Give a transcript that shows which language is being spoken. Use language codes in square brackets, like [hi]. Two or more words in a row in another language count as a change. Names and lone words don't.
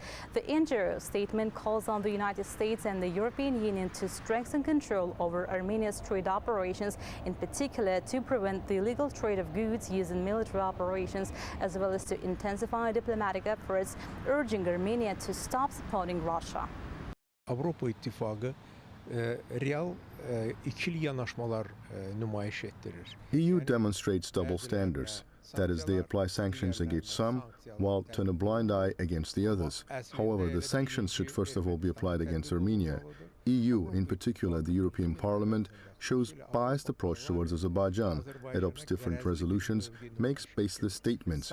[en] The NGO statement calls on the United States and the European Union to strengthen control over Armenia's trade operations, in particular to prevent the illegal trade of goods used in military operations, as well as to intensify diplomatic efforts, urging Armenia to stop supporting Russia. [az] Avropa İttifaqı real ikili yanaşmalar nümayiş etdirir. [en] EU demonstrates double standards. That is, they apply sanctions against some, while turn a blind eye against the others. However, the sanctions should first of all be applied against Armenia. EU, in particular the European Parliament, shows biased approach towards Azerbaijan, adopts different resolutions, makes baseless statements.